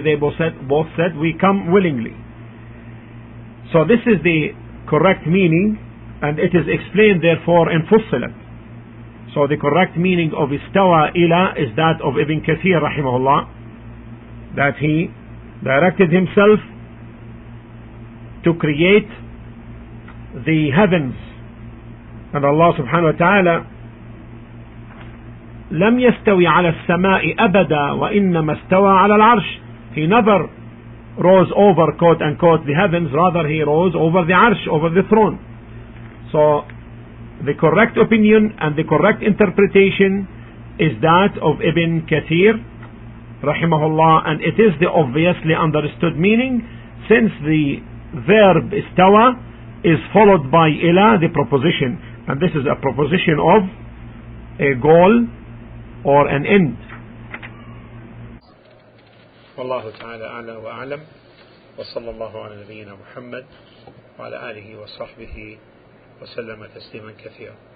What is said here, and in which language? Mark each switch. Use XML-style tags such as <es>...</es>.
<en>They both said we come willingly. So this is the correct meaning, and it is explained therefore in Fussilat. So the correct meaning of istawa ila is that of Ibn Kathir rahimahullah, that he directed himself to create the heavens. And Allah subhanahu wa ta'ala</en> <ar>لم يستوي على السماء أبدا وإنما استوى على العرش.</ar> <en>He never rose over, quote unquote, the heavens, rather he rose over the arsh, over the throne. So the correct opinion and the correct interpretation is that of Ibn Kathir rahimahullah, and it is the obviously understood meaning, since the verb istawa is followed by ila, the proposition, and this is a proposition of a goal or an end.</en> <ar>والله تعالى أعلى وأعلم وصلى الله على نبينا محمد وعلى آله وصحبه وسلم تسليما كثيرا.</ar>